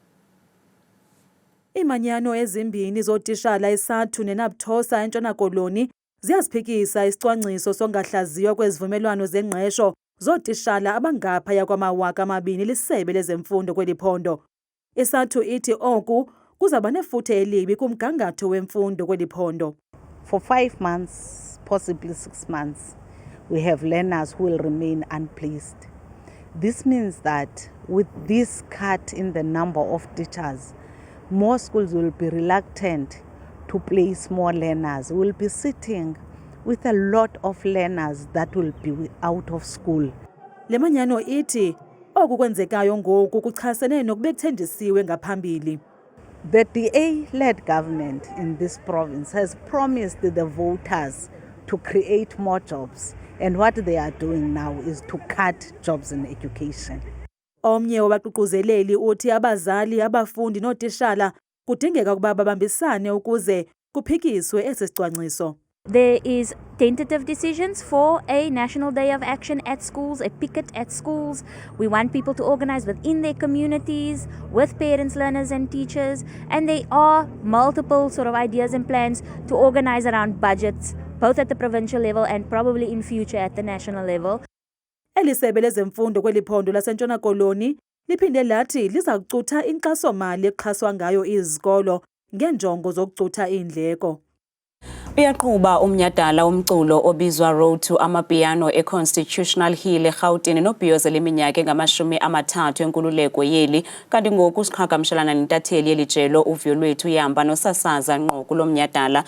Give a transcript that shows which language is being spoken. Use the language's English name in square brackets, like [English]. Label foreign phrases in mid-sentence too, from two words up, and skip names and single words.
[Xhosa] Iimanyano ezimbini zootishala ISATU neNAPTOSA eNtshona Koloni ziyaziphikisa isicwangciso songahlaziywa kwezivumelwano zengqesho zootishala abangaphaya kwama-2,000 lisebe lezemfundo kweli phondo. ISATU ithi oku kuzaba nefuthe elibi kumgangatho wemfundo kweli phondo. [English] For 5 months, possibly 6 months, we have learners who will remain unplaced. This means that with this cut in the number of teachers, more schools will be reluctant to place more learners. We'll be sitting with a lot of learners that will be out of school. [Xhosa] Le manyano ithi oku kwenzekayo ngoku kuchasene nokubekuthendisiwe ngaphambili. [English] The DA-led government in this province has promised the voters to create more jobs, and what they are doing now is to cut jobs in education. [Xhosa] Omnye wabaququzeleli uthi abazali, abafundi nootishala kudingeka ukuba babambisane ukuze kuphikiswe esi sicwangciso. [English] There is tentative decisions for a National Day of Action at schools, a picket at schools. We want people to organize within their communities, with parents, learners and teachers. And there are multiple sort of ideas and plans to organize around budgets, both at the provincial level and probably in future at the national level. [Xhosa] Elisebe lezemfundo kweli phondo laseNtshona Koloni liphinde lathi liza kucutha inkxaso-mali exhaswa ngayo izikolo ngeenjongo zokucutha iindleko. Uyaqhuba umnyhadala womculo obizwa Road to Amapiano eConstitutional Hill eRhawutini nobhiyozela iminyaka engama-30 enkululeko yeli, kanti ngoku siqhagamshelana nentatheli yeli jelo uVyolwethu Yamba nosasaza ngqo kulo mnyhadala.